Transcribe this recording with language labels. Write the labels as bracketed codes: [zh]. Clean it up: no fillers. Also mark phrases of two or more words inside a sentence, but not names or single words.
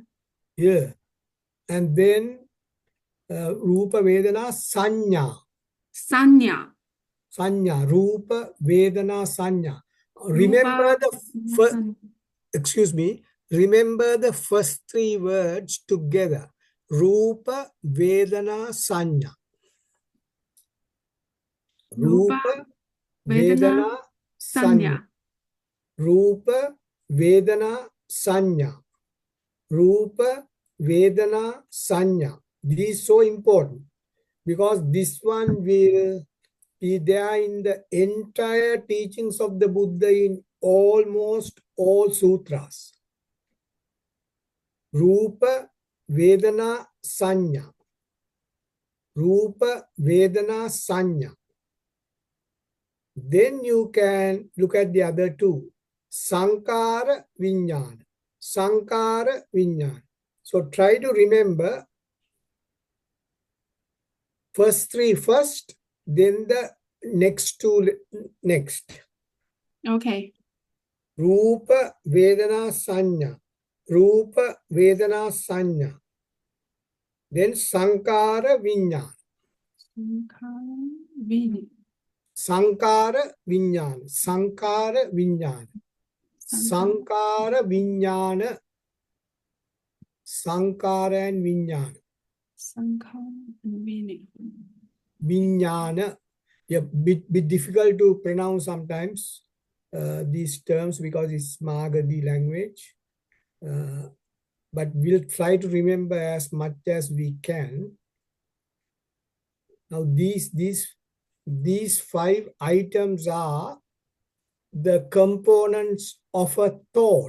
[en] yeah. And then [pi] Rupa, Vedana, Sanya. Sanya. Sanya. Rupa, Vedana, Sanya. [en] Remember [pi] Rupa. [en] the first, excuse me, remember the first three words together. [pi] Rupa, Vedana, Sanya. Rupa. Rupa, Vedana. Vedana, Sanya. Sanya. Rupa, Vedana, Sanya. Rupa, Vedana, Sanya. [en] This is so important because this one will be there in the entire teachings of the Buddha in almost all sutras. [pi] Rupa, Vedana, Sanya. Rupa, Vedana, Sanya. [en] Then you can look at the other two. [pi] Sankara, Vijnana. Sankara, Vijnana. [en] So try to remember first three first, then the next two next. Okay. [pi] Rupa, Vedana, Sanya. Rupa, Vedana, Sanya. Then Sankara, Vijnana. Sankara, Vijnana. Sankara, Vijnana. Sankara, Vijnana. Sankara and Vijnana. Sankara and Vini. Vijnana. [en] Yeah, bit difficult to pronounce sometimes these terms because it's Magadhi language. But we'll try to remember as much as we can. Now these 5 items are the components of a thought.